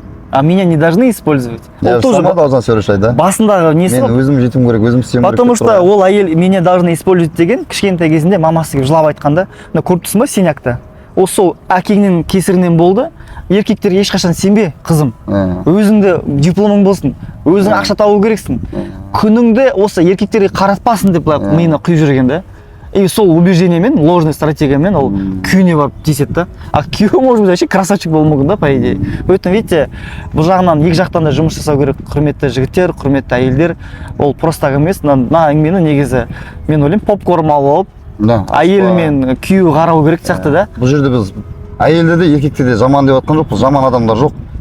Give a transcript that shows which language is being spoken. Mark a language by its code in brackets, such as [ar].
[ru] А меня не должны использовать. Я сама должна все решать, да? [kk] Басындағы несі мен өзім жетім керек, өзім істеуім керек. [ru] Потому что [kk] ол әйел [ru] меня должны использовать [kk] деген кішкентай кезінде мамасы келіп жылап айтқанда, көріп тұрсың ба сенякты? Ол сол әкеңнің кесірінен болды. Еркектер ешқашан сенбе, қызым. Өзіңді дипломың болсын, өзің ақша табу керексің. Күніңді осы еркектерге қаратпасын деп миына құйып жүрген да. И сол убеждениемен, ложный стратегиямен ол күйіне барып тиіседі да. [ru] А [kk] күйеу [ru] может быть вообще красавчик [kk] болуы мүмкін да, [ru] по идее. Поэтому видите, [kk] бұл жағынан екі жақтан да жұмыс жасау керек. Құрметті жігіттер, құрметті әйелдер. Ол просто емес. Мына әңгімені негізі мен ойлаймын попкорн алып, әйел мен күйеу қарау керек сияқты да. Бұл жерде біз әйелде де еркекте де жаман деп жатқан жоқпыз, жаман адамдар жоқ.